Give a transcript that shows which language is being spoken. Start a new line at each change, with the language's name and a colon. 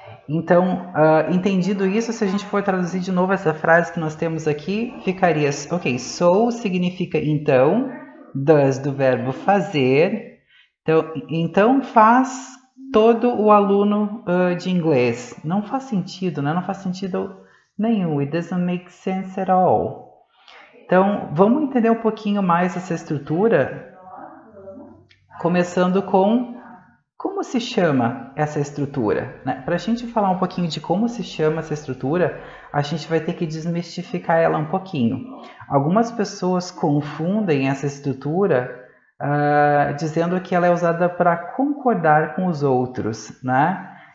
Portuguese: Então, entendido isso, se a gente for traduzir de novo essa frase que nós temos aqui, ficaria, ok, so significa então, does do verbo fazer, então faz todo o aluno de inglês. Não faz sentido, né? Não faz sentido nenhum.
English: It doesn't make sense at all.
Portuguese: Então, vamos entender um pouquinho mais essa estrutura, começando com como se chama essa estrutura, né? Para a gente falar um pouquinho de como se chama essa estrutura, a gente vai ter que desmistificar ela um pouquinho. Algumas pessoas confundem essa estrutura dizendo que ela é usada para concordar com os outros, né?